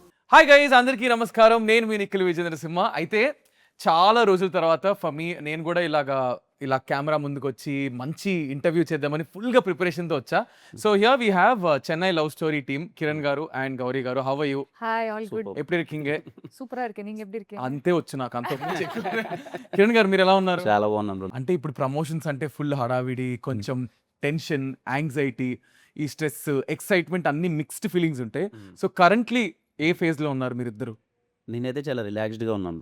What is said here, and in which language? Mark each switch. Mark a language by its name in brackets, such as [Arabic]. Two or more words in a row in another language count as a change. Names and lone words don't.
[Telugu] హాయ్ గైస్, అందరికీ నమస్కారం. నేను మీ నిఖిల్ విజేంద్ర సింహ. అయితే చాలా రోజుల తర్వాత [English] for me [Telugu] నేను కూడా ఇలా కెమెరా ముందుకొచ్చి మంచి ఇంటర్వ్యూ చేద్దామని ఫుల్గా ప్రిపరేషన్తో వచ్చా. [English] So here we have Chennai Love Story team, Kiran garu and Gauri garu. How are you? Hi all good Superb. ఎప్పుడు కింగే [Tamil] சூப்பரா இருக்கேன் நீங்க எப்படி இருக்கீங்க [Telugu] అంతే వచ్చు నాకు అంత మించి ఎక్కువ. కిరణ్ గారు మీరు ఎలా ఉన్నారు? చాలా బాగున్నాను bro. అంటే ఇప్పుడు ప్రమోషన్స్ అంటే ఫుల్ హడావిడి, కొంచెం టెన్షన్, యాంగ్జైటీ, ఈ స్ట్రెస్, ఎక్సైట్మెంట్ అన్ని [English] mixed feelings [Telugu] ఉంటాయి. [English] so currently [Telugu] ఏ ఫేజ్ లో ఉన్నారు మీరిద్దరు? నేనైతే చాలా రిలాక్స్డ్ గా ఉన్నాను బ్రో.